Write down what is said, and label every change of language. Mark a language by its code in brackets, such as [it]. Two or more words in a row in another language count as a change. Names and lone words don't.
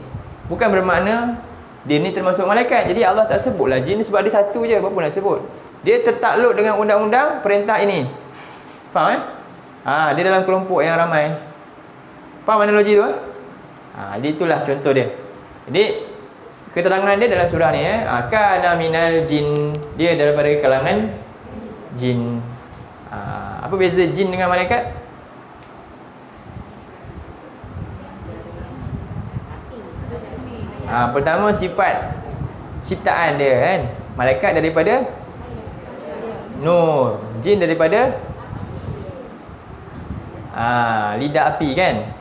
[ms] Bukan bermakna dia ni termasuk malaikat. Jadi Allah tak sebutlah jin sebab dia satu je, apa pun nak sebut. Dia tertakluk dengan undang-undang perintah ini. Faham dia dalam kelompok yang ramai. Faham analogi tu jadi itulah contoh dia. Jadi keterangan dia dalam surah ni [ar] كان من الجن, [ms] dia daripada kalangan jin. Apa beza jin dengan malaikat? Pertama sifat ciptaan dia kan. Malaikat daripada nur, jin daripada lidah api kan.